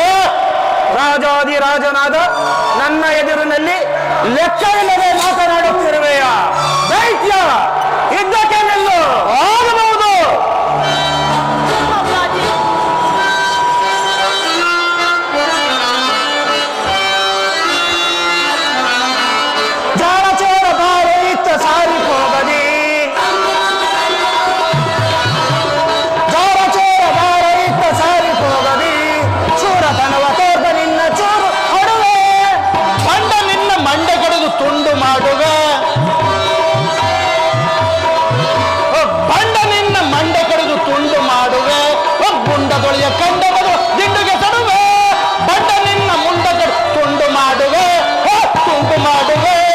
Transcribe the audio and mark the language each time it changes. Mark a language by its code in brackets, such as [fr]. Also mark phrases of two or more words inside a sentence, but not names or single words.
[kn] ರಾಜಾದಿರಾಜನಾದ ನನ್ನ ಎದುರಿನಲ್ಲಿ ಲೆಕ್ಕವಿಲ್ಲದೆ ಮಾತನಾಡುತ್ತಿರುವೆಯ? ದೈತ್ಯ, ಯುದ್ಧಕ್ಕೆ ನಿಲ್ಲು. ಆಗಬಹುದು. ಅಪ್ಪಾಜಿ, ಜಾಣ ಚೋರ ಬಾಳೆ ಇತ್ತ ಸಾರಿ ಹೋಗದಿ, ಜಾರ ಚೋರ ಬಾಳೆ ಇತ್ತ ಸಾರಿ ಹೋಗದಿ, ಚೂರತನವ ತೋರ್ದ ನಿನ್ನ ಚೂರು ಹೊಡುವೆ, ಬಂಡ ನಿನ್ನ ಮಂಡೆ ಕಡೆದು ತುಂಡು ಮಾಡುವೆ, ಬಂಡ ನಿನ್ನ ಮಂಡೆ ಕಡೆದು ತುಂಡು ಮಾಡುವೆ, ಗುಂಡದೊಳೆಯ ಕಂಡ ಮಗ ದಿಂಡುಗೆ ತಡುವೆ, ಬಂಡ ನಿನ್ನ ಮುಂಡ ಕಡೆ ತುಂಡು ಮಾಡುವೆ, ತುಂಡು ಮಾಡುವೆ.